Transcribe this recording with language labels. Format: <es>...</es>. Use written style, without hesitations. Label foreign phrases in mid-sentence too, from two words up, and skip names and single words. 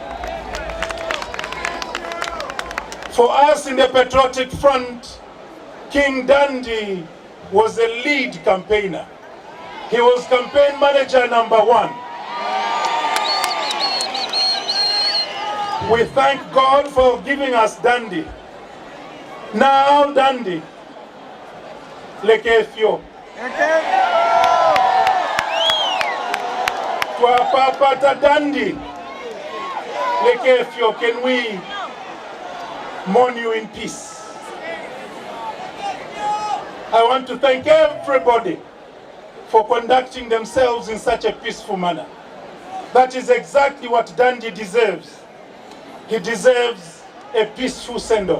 <en>For us in the Patriotic Front, King Dandy was a lead campaigner. He was campaign manager #1. We thank God for giving us Dandy. Now Dandy,</en> <bem>lekefyo. Twapapata Dandy, lekefyo.</bem> <en>Can we mourn you in peace? I want to thank everybody for conducting themselves in such a peaceful manner. That is exactly what Dandy deserves. He deserves a peaceful send-off.</en>